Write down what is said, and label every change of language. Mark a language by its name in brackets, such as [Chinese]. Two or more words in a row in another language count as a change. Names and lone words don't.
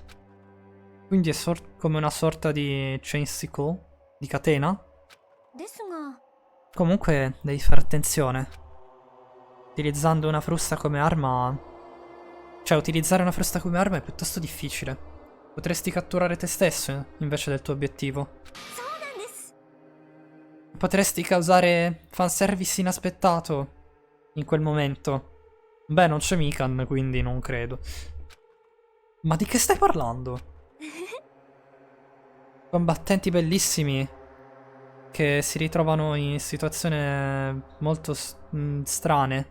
[Italian] Quindi è come una sorta di [English] chain sickle, [Italian] di catena. [Japanese] ですが [Italian] Comunque devi fare attenzione. Utilizzando una frusta come arma... Cioè, utilizzare una frusta come arma è piuttosto difficile. Potresti catturare te stesso invece del tuo obiettivo. [Japanese] そうなんです [Italian] Potresti causare fanservice inaspettato in quel momento. Beh, non c'è Mikan, quindi non credo. Ma di che stai parlando? Combattenti bellissimi che si ritrovano in situazioni molto strane.